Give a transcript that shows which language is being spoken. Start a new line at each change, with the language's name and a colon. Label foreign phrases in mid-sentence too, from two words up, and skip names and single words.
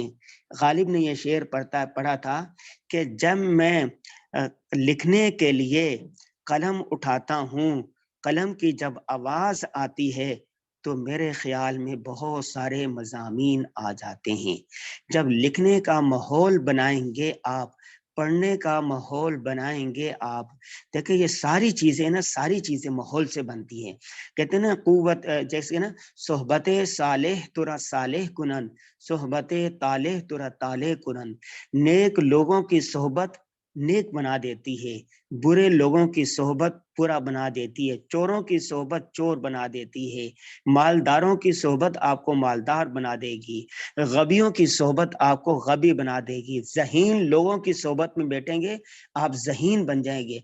Urdu: غالب نے یہ شعر پڑھا تھا کہ جب میں لکھنے کے لیے قلم اٹھاتا ہوں، قلم کی جب آواز آتی ہے تو میرے خیال میں بہت سارے مضامین آ جاتے ہیں۔ جب لکھنے کا ماحول بنائیں گے آپ، پڑھنے کا ماحول بنائیں گے آپ، دیکھیں یہ ساری چیزیں نا، ساری چیزیں ماحول سے بنتی ہیں۔ کہتے ہیں نا قوت، جیسے نا
Persian: صحبت صالح ترا صالح کنن، صحبت طالح ترا طالح کنن۔
Urdu: نیک لوگوں کی صحبت نیک بنا دیتی ہے، برے لوگوں کی صحبت برا بنا دیتی ہے، چوروں کی صحبت چور بنا دیتی ہے، مالداروں کی صحبت آپ کو مالدار بنا دے گی، غبیوں کی صحبت آپ کو غبی بنا دے گی، ذہین لوگوں کی صحبت میں بیٹھیں گے آپ ذہین بن جائیں گے۔